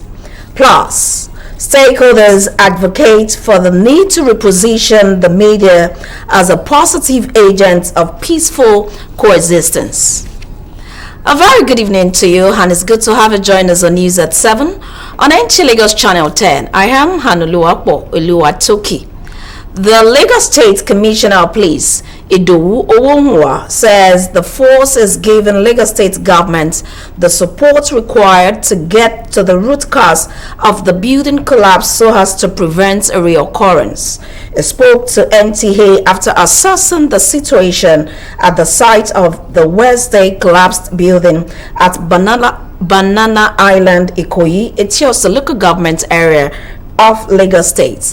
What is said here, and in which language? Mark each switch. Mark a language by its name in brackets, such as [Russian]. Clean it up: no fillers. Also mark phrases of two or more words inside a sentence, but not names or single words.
[English] Plus, stakeholders advocate for the need to reposition the media as a positive agent of peaceful coexistence. A very good evening to you, and it's good to have you join us on News at 7 on Nta Lagos Channel 10. I am Hanuluapo Oluwatoki. The Lagos State Commissioner of Police, Idowu Owonwa, says the force is giving Lagos State government the support required to get to the root cause of the building collapse so as to prevent a reoccurrence. He spoke to NTA after assessing the situation at the site of the Wednesday collapsed building at Banana Island, Ikoyi, Etiosa local government area of Lagos State.